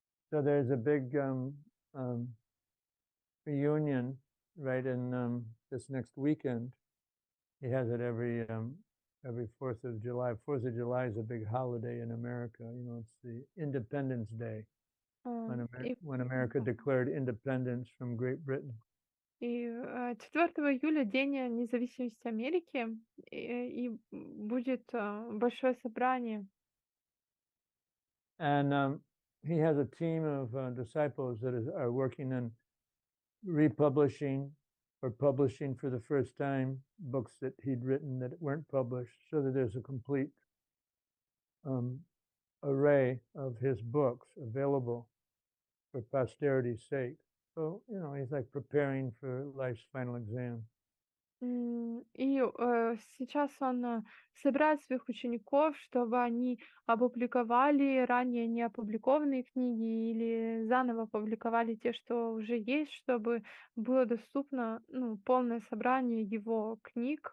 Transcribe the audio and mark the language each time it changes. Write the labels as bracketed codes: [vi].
[en] So there's a big reunion right in this next weekend. He has it every 4th of July. 4th of July is a big holiday in America. It's the Independence Day when America declared independence from Great Britain. [ru] И 4 июля День независимости Америки, и будет большое собрание. [en] And he has a team of disciples that are working on republishing or publishing for the first time books that he'd written that weren't published, so that there's a complete array of his books available for posterity's sake. So, he's like preparing for life's final exam. [ru] И сейчас он собирает своих учеников, чтобы они опубликовали ранее не опубликованные книги или заново опубликовали те, что уже есть, чтобы было доступно, полное собрание его книг.